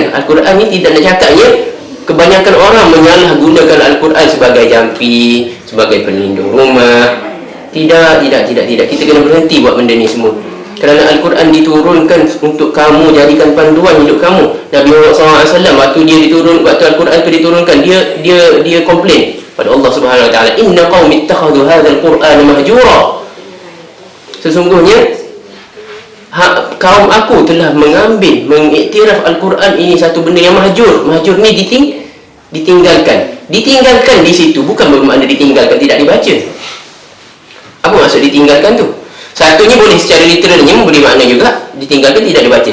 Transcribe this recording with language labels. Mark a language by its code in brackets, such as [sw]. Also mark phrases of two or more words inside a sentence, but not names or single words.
[ms] Al-Quran ni tidak nak cakapnya kebanyakan orang menyalahgunakan Al-Quran sebagai jampi, sebagai pelindung rumah. Tidak. Kita kena berhenti buat benda ni semua. Kerana Al-Quran diturunkan untuk kamu jadikan panduan hidup kamu. Nabi Muhammad SAW waktu Al-Quran itu diturunkan, dia komplain pada Allah [ar] سبحانه وتعالى, إن قومي اتخذوا هذا القرآن مهجورا. [ms] Sesungguhnya kaum aku telah mengiktiraf Al-Quran ini satu benda yang mahjur. Mahjur ni ditinggalkan di situ, bukan bermakna ditinggalkan tidak dibaca. Apa maksud ditinggalkan tu? Satunya boleh secara literalnya memberi makna juga ditinggalkan tidak dibaca.